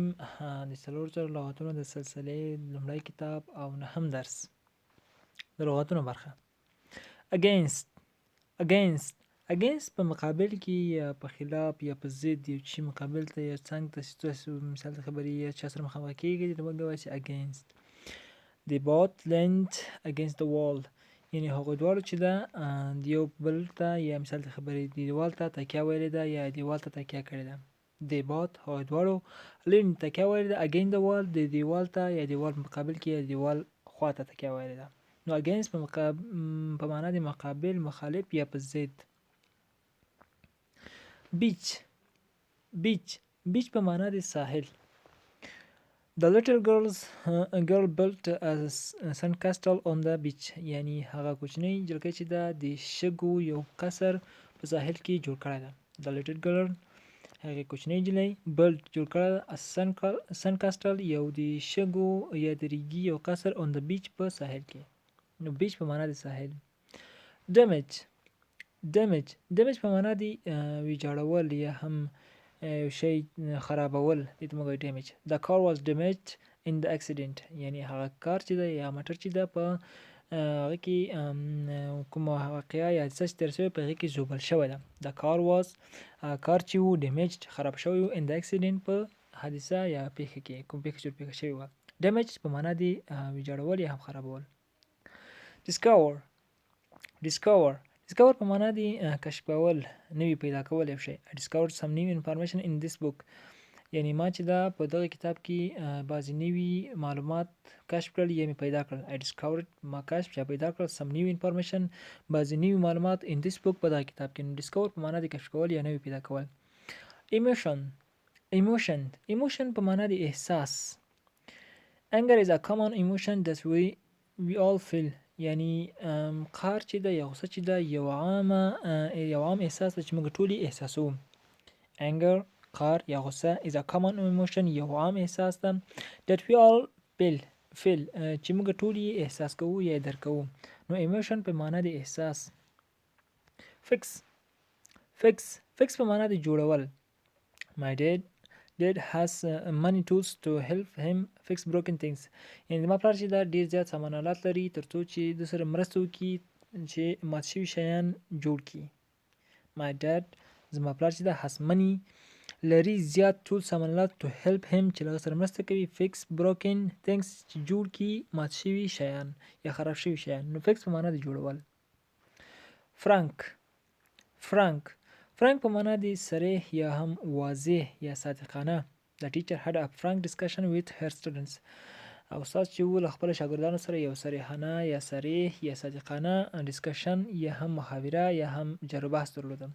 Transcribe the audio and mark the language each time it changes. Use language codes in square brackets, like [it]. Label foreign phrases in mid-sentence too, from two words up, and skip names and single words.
[ps] د څلور زره لغاتونو د سلسلې لومړی کتاب او نهم درس د لغاتونو برخه. [en] against against against [ps] په مقابل کې یا په خلاف یا په ضد یو شي مقابل ته یا څنګ ته چې تاسو مثال د خبرې یا چا سره مخامخ کېږئ نو موږ وایو چې against. [en] they both leaned against the wall [ps] یعنې هغوی دواړو چې ده د یو بل ته یا مثال د خبرې دیوال ته تکیه ویلې ده یا دیوال ته تکیه کړې ده. [en] they both [ps] هغوی دواړو leaned تکیه ویلې ده [en] against the wall [ps] د دیوال ته یا دیوال په مقابل کې یا دیوال خوا ته تکیه ویلې ده. نو against په معنا د مقابل مخالف یا په ضد. [en] beach beach [ps] په معنا د ساحل. [en] The little girl built a sandcastle on the beach [ps] یعنی هغه کوچنۍ جلکۍ چې ده د شګو یو قصر په ساحل کې جوړ کړی ده. [en] The little girl [ps] هغې کوچنۍ نجلۍ built جوړ کړی ده sandcastle یو د شګو یا د ریګي یو قصر [en] on the beach [ps] په ساحل کې. نو beach په معنا د ساحل. damage په معنا د ویجاړول یا هم یو شی خرابول دې ته موږ وایو damage. [en] The car was damaged in the accident [ps] یعنی هغه کار چې ده یا موټر چې ده په هغه کې کومه واقعه یا حادثه چې تېره شوې په هغې کې ژوبل شوی ده. [en] The car was [ps] کار چې و damaged خراب شوی و [en] in the accident [ps] په حادثه یا پیښه کې کوم پیښه چې پیښه شوې وه. damage په معنا د ویجاړول یا هم خرابول. discover په معنا د کشف کول نوي پیدا کول یو شی. [en] I discovered some new information in this book [ps] یعنی ما چې دا په دغه کتاب کې بعضې نوي معلومات کشف کړل یا مې پیدا کړل. [en] I discovered [ps] ما کشف یا پیدا کړل [en] some new information [ps] بعضې نوي معلومات [en] in this book [ps] په دغه کتاب کې. نو discover په معنا د کشف کول یا نوي پیدا کول. emotion په معنا د احساس. [en] anger is a common emotion that we all feel [ps] یعنی قهر چې ده یا غصه چې ده یو عام احساس ده چې موږ ټول یې احساسوو. anger قهر یا غصه [en] is a common emotion [ps] یو عام احساس ده [en] that we all feel [ps] چې موږ ټول یې احساس کوو یا درک کوو. نو emotion په معنا د احساس. fix په معنا د جوړول. [en] my dad has many tools to help him fix broken things [ps] یعنی زما پلار چې دا ډېر زیات سامان آلات لري تر څو چې د سره مرسته وکړي چې مات شوي شیان جوړ کړي. [en] my dad [ps] زما پلار چې دا [en] has many [ps] لري زیات ټول سامان آلات [en] to help him [ps] چې له هغه سره مرسته کوي [en] fix broken things [ps] چې جوړ کړي مات شوي شیان یا خراب شوي شیان. نو fix په معنا د جوړول. frank په معنا د صریح یا هم واضح یا صادقانه. [en] The teacher had a frank discussion with her students [ps] او استاد چې و له خپلو شاګردانو سره یو صریحانه یا صریح یا صادقانه discussion یا هم محاوره یا هم جر بحث درلوده.